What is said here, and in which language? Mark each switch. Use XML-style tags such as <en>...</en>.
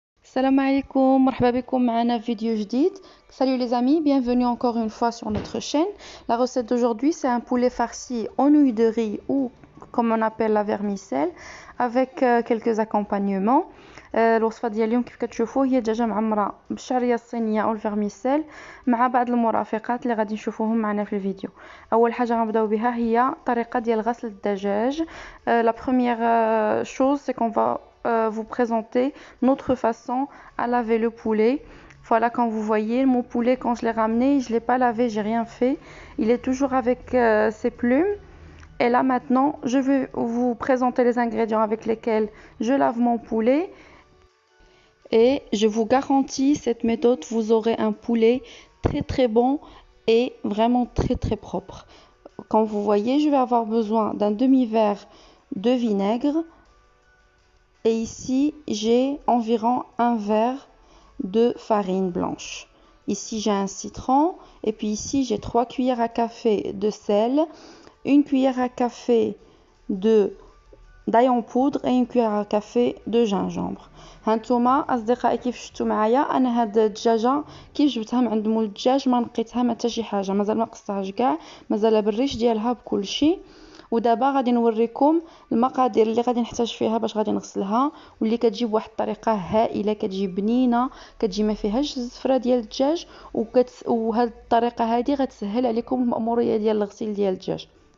<ar>Salam alaikum, marhaba bikoum معنا vidéo جديد.</ar> <fr>Salut les amis, bienvenue encore une fois sur notre chaîne. La recette d'aujourd'hui, c'est un poulet farci en nouilles de riz ou comme on appelle la vermicelle avec quelques accompagnements.</fr> <ar>الوصفة ديال اليوم كيف كتشوفوا هي دجاجة معمرة بالشعرية الصينية او الفرميسيل مع بعض المرافقات اللي غادي نشوفوهم معنا في الفيديو. اول حاجة غنبداو بها هي طريقة ديال غسل الدجاج.</ar> <fr>La première chose c'est qu'on va vous présenter notre façon à laver le poulet. Voilà, quand vous voyez mon poulet, quand je l'ai ramené, je l'ai pas lavé, j'ai rien fait, il est toujours avec ses plumes. Et là maintenant je vais vous présenter les ingrédients avec lesquels je lave mon poulet. Et je vous garantis, cette méthode, vous aurez un poulet très très bon et vraiment très très propre. Comme vous voyez, je vais avoir besoin d'un demi-verre de vinaigre. Et ici, j'ai environ un verre de farine blanche. Ici, j'ai un citron. Et puis ici, j'ai 3 cuillères à café de sel, une cuillère à café d'ail en poudre et une cuillère à café de gingembre.</fr> <ar>هانتوما اصدقائي كيف شفتوا معايا انا هاد الدجاجه كيف جبتها من عند مول الدجاج ما نقيتها ما حتى شي حاجه مازال ما قصتهاش كاع مازال بالريش ديالها بكل شيء. ودابا غادي نوريكم المقادير اللي غادي نحتاج فيها باش غادي نغسلها واللي كتجي بواحد الطريقه هائله كتجي بنينه كتجي ما فيهاش الزفره ديال الدجاج وهاد الطريقه هذه غتسهل عليكم المأموريه ديال الغسيل ديال الدجاج.</ar>